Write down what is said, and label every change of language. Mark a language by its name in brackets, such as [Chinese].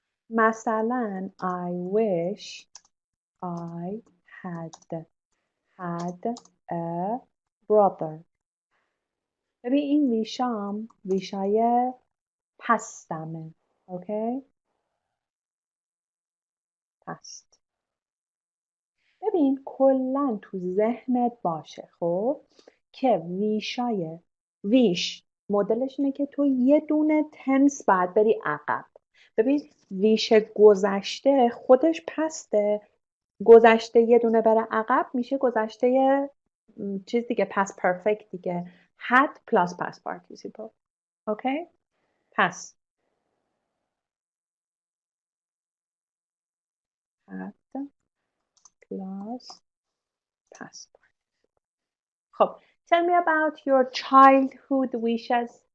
[English] مثلا I wish I had a brother. [Persian] ببین این ویشام ویشای پستمه. اوکی؟ پست. ببین کلا تو ذهنت باشه خب که ویشای ویش مدلش اینه که تو یه دونه تنس باید بری عقب. ببین ویش گذشته خودش پسته، گذشته یه دونه بره عقب میشه گذشته چیز دیگه پس پرفکت دیگه [English] had plus past participle. [Persian] اوکی؟ پس [English] had plus past participle. خب tell me about your childhood wishes.